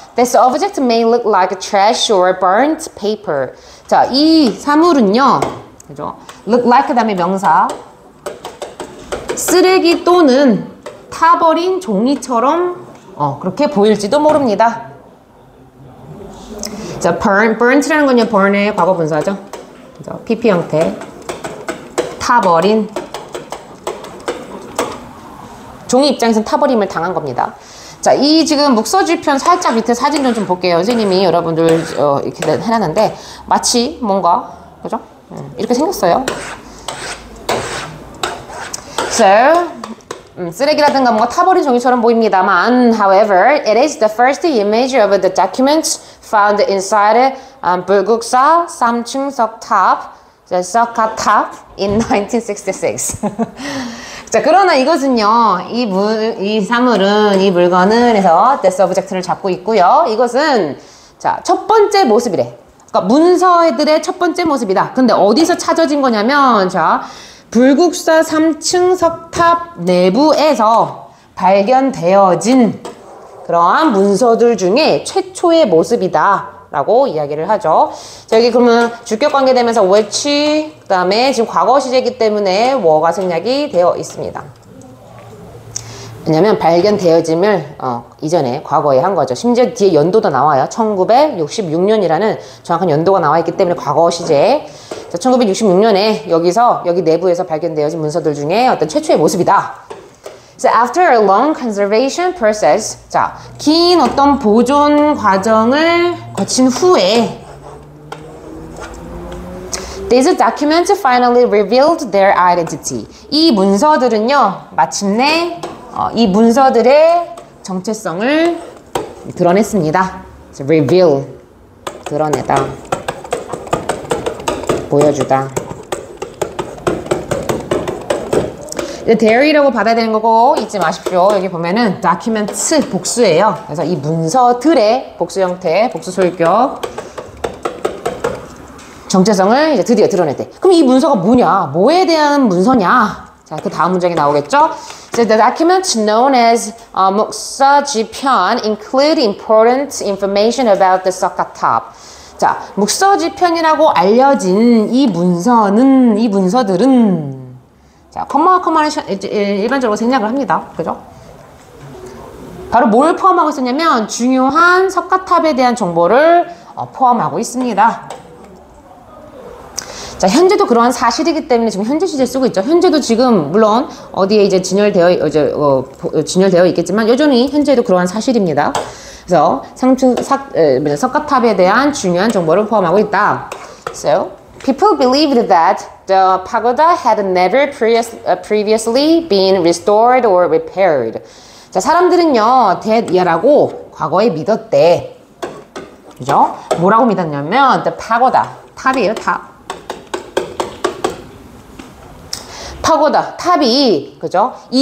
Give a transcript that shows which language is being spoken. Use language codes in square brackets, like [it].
[en] This object may look like trash or burnt paper. [ko] 자, 이 사물은요, 그죠? Look like 그다음에 명사. 쓰레기 또는 타버린 종이처럼 그렇게 보일지도 모릅니다. 자, burnt라는 건요, burn의 과거 분사죠. 그죠? PP 형태. 타버린. 종이 입장에서는 타버림을 당한 겁니다. 자, 이 지금 묵서지편 살짝 밑에 사진 좀 볼게요. 선생님이 여러분들 이렇게 해놨는데 마치 뭔가, 그죠? 이렇게 생겼어요. [en] So, [ko] 쓰레기라든가 뭔가 타버린 종이처럼 보입니다만, [en] however, it is the first image of the documents found inside 불국사 3층 석탑, 석가탑 in 1966. [ko] 자, 그러나 이것은요, 이 사물은, 이 물건은 해서 the subject를 잡고 있고요. 이것은, 자, 첫 번째 모습이래. 그러니까 문서들의 첫 번째 모습이다. 근데 어디서 찾아진 거냐면, 자, 불국사 3층 석탑 내부에서 발견되어진 그러한 문서들 중에 최초의 모습이다 라고 이야기를 하죠. 자, 여기 그러면 주격 관계되면서 which, 그 다음에 지금 과거 시제이기 때문에 뭐가 생략이 되어 있습니다. 왜냐면 발견되어짐을 이전에 과거에 한 거죠. 심지어 뒤에 연도도 나와요. 1966년이라는 정확한 연도가 나와 있기 때문에 과거 시제. 자, 1966년에 여기 내부에서 발견되어진 문서들 중에 어떤 최초의 모습이다. [en] So after a long conservation process, [ko] 자, 긴 어떤 보존 과정을 거친 후에 [en] these documents finally revealed their identity. [ko] 이 문서들은요, 마침내 이 문서들의 정체성을 드러냈습니다. So reveal, 드러내다, 보여주다. diary라고 받아야 되는 거고 잊지 마십시오. 여기 보면은 documents 복수예요. 그래서 이 문서들의 복수 형태, 복수 소유격 정체성을 이제 드디어 드러냈대. 그럼 이 문서가 뭐냐? 뭐에 대한 문서냐? 자, 그 다음 문장이 나오겠죠? [en] So the documents known as 묵서지편 include important information about the 석가탑. [ko] 자, 묵서지편이라고 알려진 이 문서들은 자, 컴마를 일반적으로 생략을 합니다. 그죠? 바로 뭘 포함하고 있었냐면 중요한 석가탑에 대한 정보를 포함하고 있습니다. 자, 현재도 그러한 사실이기 때문에 지금 현재 시제 쓰고 있죠. 현재도 지금 물론 어디에 이제 진열되어 있겠지만 여전히 현재도 그러한 사실입니다. 그래서 석가탑에 대한 중요한 정보를 포함하고 있다. [en] So, people believed that the pagoda had never previously been restored or repaired. [ko] 자, 사람들은요, 대이라고 과거에 믿었대. 그죠? 뭐라고 믿었냐면, the pagoda, 탑이에요, 탑. 파고다, 탑이, 그죠?